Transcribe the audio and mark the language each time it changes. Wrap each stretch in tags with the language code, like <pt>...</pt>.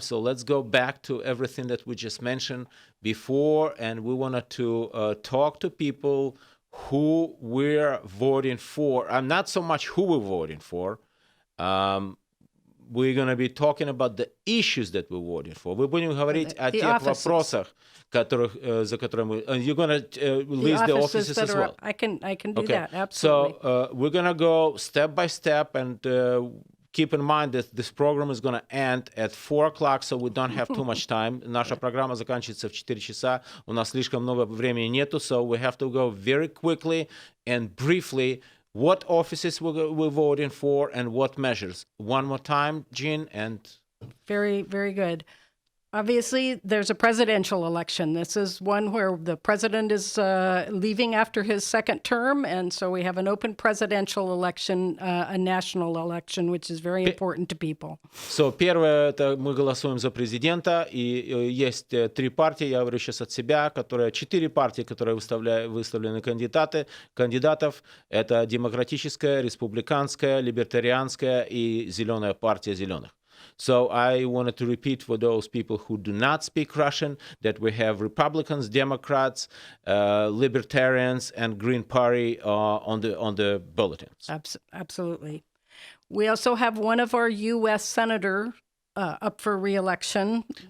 <en>So let's go back to everything that we just mentioned before. And we wanted to talk to people who we're voting for. I'm not so much who we're voting for. We're going to be talking about the issues that we're voting for.</en> <ru>Мы будем говорить о тех вопросах, за которые мы...</ru> <en>You're going to list the offices as well. I can do that, absolutely. So we're going to go step by step, and keep in mind that this program is going to end at 4 o'clock, so we don't have too much time.</en> <ru>Наша программа заканчивается в 4 часа. У нас слишком много времени нету,</ru> <en>so we have to go very quickly and briefly what offices we're voting for and what measures. One more time, Jean, and... Very, very good. Obviously, there's a presidential election. This is one where the president is leaving after his second term, and so we have an open presidential election, a national election, which is very important to people.</en> <ru>So, первое, это мы голосуем за президента, и есть 3 партии, я говорю сейчас от себя, 4 партии, которые выставлены кандидатов, это демократическая, республиканская, либертарианская и зеленая партия зеленых.</ru> <en>So I wanted to repeat for those people who do not speak Russian that we have Republicans, Democrats, Libertarians, and Green Party on the bulletins. Absolutely. We also have one of our U.S. senator up for re-election.</en>